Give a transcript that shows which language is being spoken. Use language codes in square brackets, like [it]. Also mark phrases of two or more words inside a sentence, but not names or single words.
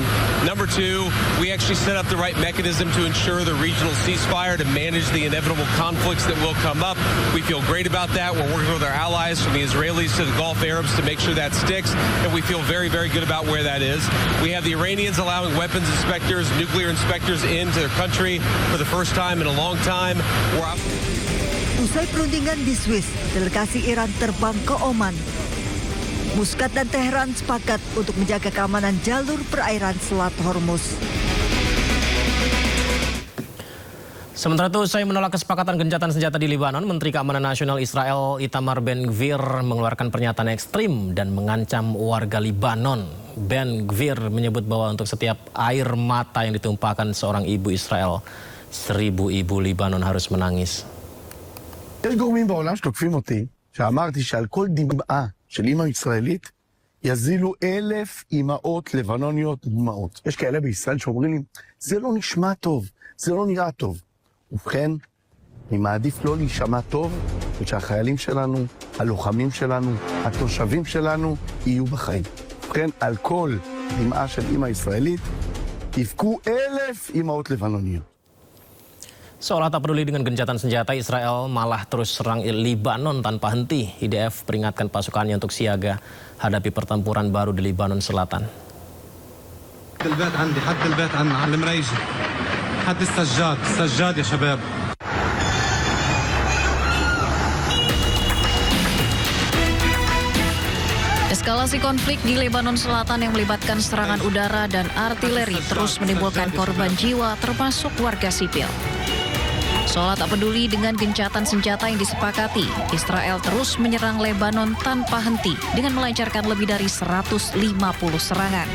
[en] Number two, we actually set up the right mechanism to ensure the regional ceasefire to manage the inevitable conflicts that will come up. We feel great about that. We're working with our allies from the Israelis to the Gulf Arabs to make sure that sticks, and we feel very, very good about where that is. We have the Iranians allowing weapons inspectors, nuclear inspectors into their country for the first time in a long time. [id] Usai perundingan di Swiss, delegasi Iran terbang ke Oman. Muscat dan Teheran sepakat untuk menjaga keamanan jalur perairan Selat Hormuz. Sementara itu, usai menolak kesepakatan gencatan senjata di Lebanon, Menteri Keamanan Nasional Israel Itamar Ben-Gvir mengeluarkan pernyataan ekstrim dan mengancam warga Lebanon. Ben-Gvir menyebut bahwa untuk setiap air mata yang ditumpahkan seorang ibu Israel, 1000 ibu Lebanon harus menangis. [he] יש גורמים בעולם שתוקפים אותי, שאמרתי שעל כל דמעה של אמא ישראלית יזילו 1000 אמהות לבנוניות דמעות. יש כאלה בישראל שאומרים לי, זה לא נשמע טוב, זה לא נראה טוב. ובכן, אני מעדיף לא להישמע טוב, ושהחיילים שלנו, הלוחמים שלנו, התושבים שלנו, יהיו בחיים. ובכן, על כל דמעה של אמא ישראלית, יבכו 1,000 אמהות לבנוניות. [id] Seolah tak peduli dengan gencatan senjata, Israel malah terus serang Libanon tanpa henti. IDF peringatkan pasukannya untuk siaga hadapi pertempuran baru di Libanon Selatan. [ar] البيت عندي حد البيت عندنا على المريجة حد السجاد يا شباب. [id] Eskalasi konflik di Lebanon Selatan yang melibatkan serangan udara dan artileri terus menimbulkan korban jiwa termasuk warga sipil. Seolah tak peduli dengan gencatan senjata yang disepakati, Israel terus menyerang Lebanon tanpa henti dengan melancarkan lebih dari 150 serangan.